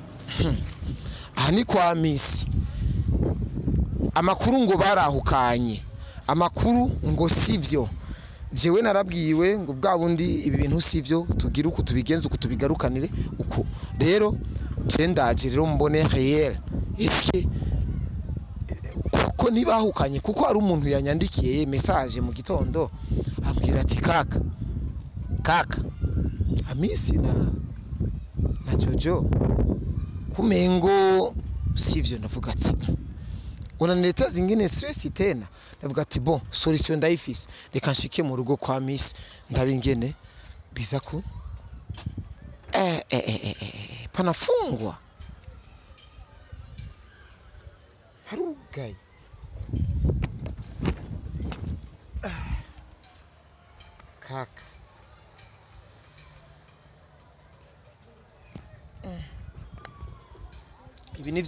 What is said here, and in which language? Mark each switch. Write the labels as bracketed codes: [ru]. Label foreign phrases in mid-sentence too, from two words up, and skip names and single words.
[rn] aha ni kwa Miss amakuru ngo barahukanye amakuru ngo sivyo jewe narabwiwe ngo bwa bundi ibi bintu sivyo tugira uko tubigenza uko tubigarukanire uko rero je ndaje rero mbone [fr] réel eske [rn] kuko nibahukanye kuko ari umuntu yanyandikiye message mu gitondo abwira ati kaka Amisi na Jojo kumengo sivyo ndavuga ati [sw] unanileta zingine stress tena [rn] ndavuga ati [fr] bon solution [rn] ndayifise reka nshike mu rugo kwa Miss ndabingene biza ku panafungwa harugaye kaka ibi nivyo